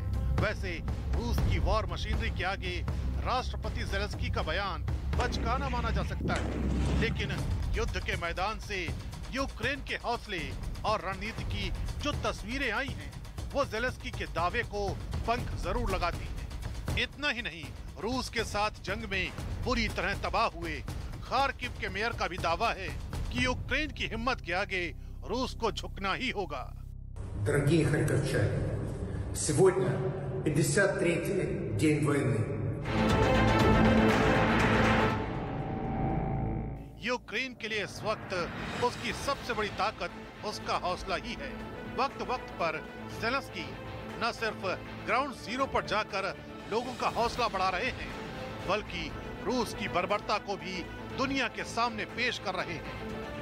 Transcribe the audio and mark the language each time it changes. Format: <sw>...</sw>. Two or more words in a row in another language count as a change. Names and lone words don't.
<hi>वैसे रूस की</hi> <en>war machinery</en> <hi>के आगे राष्ट्रपति जेलेंस्की का बयान बचकाना माना जा सकता है, लेकिन युद्ध के मैदान से यूक्रेन के हौसले और रणनीति की जो तस्वीरें आई हैं, वो जेलेंस्की के दावे को पंख जरूर लगाती है। इतना ही नहीं, रूस के साथ जंग में पूरी तरह तबाह हुए खार्किव के मेयर का भी दावा है कि यूक्रेन की हिम्मत के आगे रूस को झुकना ही होगा।</hi> <ru>Дорогие харьковчане, сегодня 53-й день войны.</ru> <hi>यूक्रेन के लिए इस वक्त उसकी सबसे बड़ी ताकत उसका हौसला ही है। वक्त वक्त पर जेलेंस्की न सिर्फ</hi> <en>ground zero</en> <hi>पर जाकर लोगों का हौसला बढ़ा रहे हैं, बल्कि रूस की बर्बरता को भी दुनिया के सामने पेश कर रहे हैं।</hi>